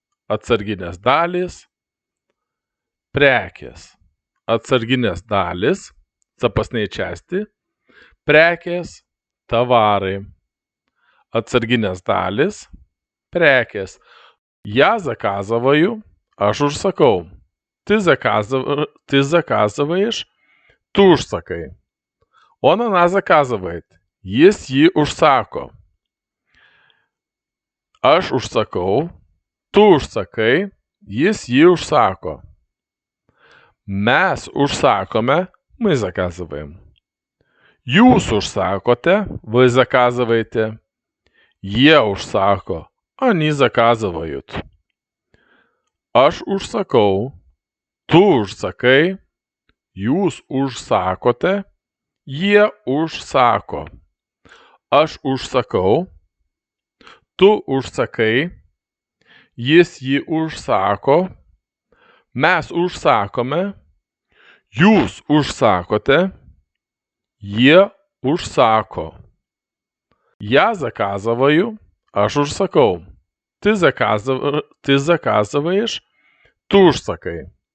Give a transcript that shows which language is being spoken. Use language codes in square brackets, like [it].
[lt] Atsarginės dalys, prekės. Atsarginės dalys, [ru] запасные части. [lt] Prekės, tavarai. Atsarginės dalys, prekės. [ru] Я заказываю, [lt] aš užsakau. [ru] Ты заказываешь, ты [lt] užsakai. [ru] Она заказывает. [lt] Jis jį užsako. Aš užsakau, tu užsakai, jis jį užsako. Mes užsakome, [ru] мы заказываем. [lt] Jūs užsakote, [ru] вы заказываете. [lt] Jie užsako, [ru] они заказывают. [lt] Aš užsakau, tu užsakai, jūs užsakote, jie užsako. Aš užsakau, tu užsakai, jis jį užsako, mes užsakome, jūs užsakote, jie užsako. [ru] Я заказываю, [lt] aš užsakau. [ru] Ты заказываешь, ты [lt] užsakai.